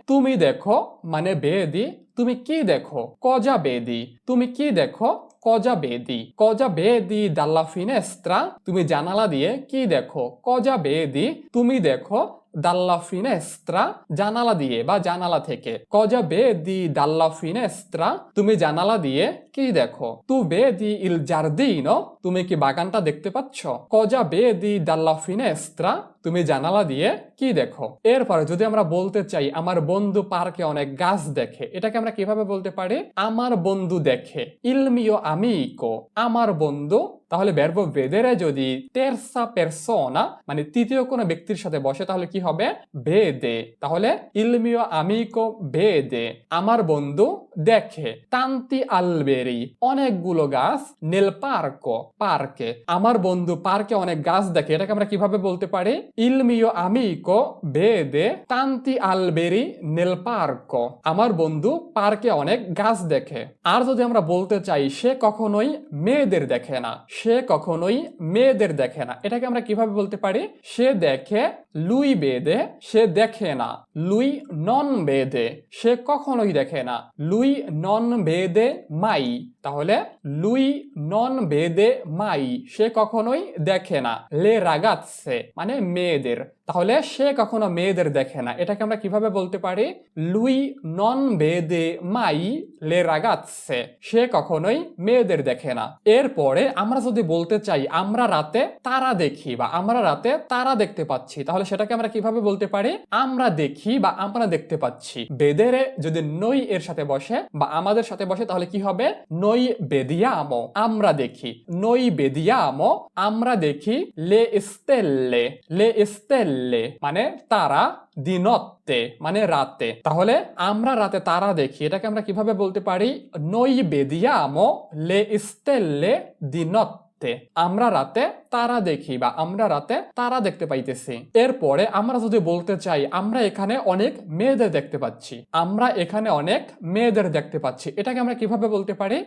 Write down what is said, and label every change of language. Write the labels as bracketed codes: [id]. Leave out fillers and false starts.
[bn] তুমি দেখো মানে [it] vedi [bn] তুমি কি দেখো? [it] cosa vedi [bn] তুমি কি দেখো? [it] cosa vedi dalla finestra [bn] তুমি জানালা দিয়ে কি দেখো? [it] cosa vedi [bn] তুমি দেখো [it] dalla finestra, [bn] জানালা দিয়ে বা জানালা থেকে। [it] Cosa vedi dalla finestra? [bn] তুমি জানালা দিয়ে কি দেখো? [it] Tu vedi il giardino? [bn] তুমি কি বাগানটা দেখতে পাচ্ছ? [it] Cosa vedi dalla finestra? [bn] তুমি জানালা দিয়ে কি দেখো? এরপরে যদি আমরা বলতে চাই আমার বন্ধু পার্কে অনেক গাছ দেখে, এটাকে আমরা কিভাবে বলতে পারি? আমার বন্ধু দেখে। [it] Il mio amico, [bn] আমার বন্ধু। তাহলে [it] verbo vedere [bn] যদি [it] terza persona [bn] মানে তৃতীয় কোনো ব্যক্তির সাথে বসে তাহলে কি হবে? [it] vede। তাহলে il mio amico vede, [bn] আমার বন্ধু দেখে। [it] tanti alberi, [bn] অনেকগুলো গাছ। [it] nel parco, পার্কে। [bn] আমার বন্ধু পার্কে অনেক গাছ দেখে, এটাকে আমরা কিভাবে বলতে পারি? [it] il mio amico vede tanti alberi nel parco, [bn] আমার বন্ধু পার্কে অনেক গাছ দেখে। আর যদি আমরা বলতে চাই সে কখনোই মেয়েদের দেখে না, সে কখনোই মেয়েদের দেখে না, এটাকে আমরা কিভাবে বলতে পারি? সে দেখে [it] lui vede, [bn] সে দেখে না। [it] lui non vede, [bn] সে কখনোই দেখে না। [it] lui non vede mai, তাহলে lui non vede mai, [bn] সে কখনোই দেখে না। [it] le ragazze [bn] মানে মেয়েদের, তাহলে সে কখনো মেয়েদের দেখে না, এটাকে আমরা কিভাবে বলতে পারি? [it] lui non vede mai le ragazze, [bn] সে কখনোই মেয়েদের দেখে না। এরপরে আমরা যদি বলতে চাই আমরা রাতে তারা দেখি বা আমরা রাতে তারা দেখতে পাচ্ছি, তাহলে সেটাকে আমরা কিভাবে বলতে পারি? আমরা দেখি বা আমরা দেখতে পাচ্ছি। [it] vedere [bn] যদি noi এর সাথে বসে বা আমাদের সাথে বসে তাহলে কি হবে? [it] noi vediamo, [bn] আমরা দেখি। [it] noi vediamo, [bn] আমরা দেখি [it] le stelle, le stelle [bn] মানে তারা, [it] di notte [bn] মানে রাতে। তাহলে আমরা রাতে তারা দেখি, এটাকে আমরা কিভাবে বলতে পারি? [it] noi vediamo le stelle di notte, [bn] আমরা রাতে তারা দেখি বা আমরা রাতে তারা দেখতে পাইতেছি। এরপরে আমরা যদি বলতে চাই আমরা এখানে অনেক মেয়েদের দেখতে পাচ্ছি, আমরা এখানে অনেক মেয়েদের দেখতে পাচ্ছি, এটাকে আমরা কিভাবে বলতে পারি?